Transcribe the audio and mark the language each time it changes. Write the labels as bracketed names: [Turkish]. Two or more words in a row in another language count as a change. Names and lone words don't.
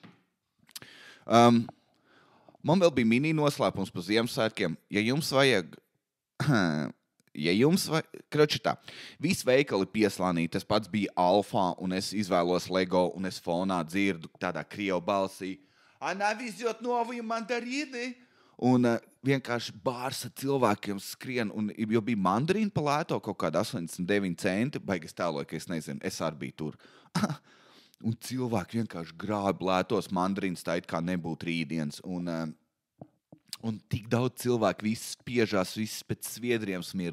[Latvian] Man vēl bija mini noslēpums par Ziemassvētkiem. Ja jums vajag... Kroči tā, visi veikali pieslānīti, tas pats bija Alfā, un es izvēlos Lego, un es fonā dzirdu tādā krievu balsī. [Russian] Она везет новые мандарины. [Latvian] Un vienkārši bārs ar cilvēkiem skrien, un jo bija mandarīna pa lēto kaut kāda 89 centi, baigas tālāk, ka es nezinu, es arī biju tur. Un cilvēki vienkārši grābi lētos mandarīnas tā it kā nebūtu rītdienas, un tik daudz cilvēku, viss spiežās, viss pēc sviedriem smird.